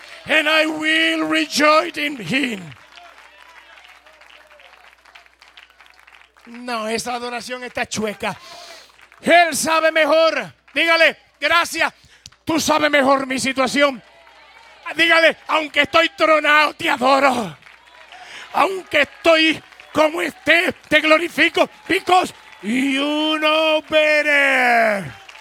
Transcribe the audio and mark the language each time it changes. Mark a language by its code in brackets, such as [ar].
[en] And I will rejoice in him. [es] No, esa adoración está chueca. Él sabe mejor. Dígale, gracias. Tú sabes mejor mi situación. Dígale, aunque estoy tronado, te adoro. Aunque estoy como esté, te glorifico. [en] Because you know better.